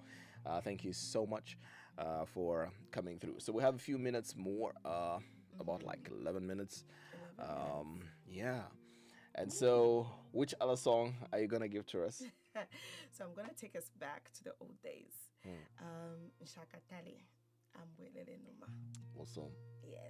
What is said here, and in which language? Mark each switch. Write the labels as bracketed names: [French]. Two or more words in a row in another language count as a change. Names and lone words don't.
[English] Thank you so much for coming through. So we have a few minutes more, about like 11 minutes. Yeah. And so which other song are you going to give to us? So I'm going to take us back to the old days. Shakatali. Ambwelele Numa. Awesome. Yes.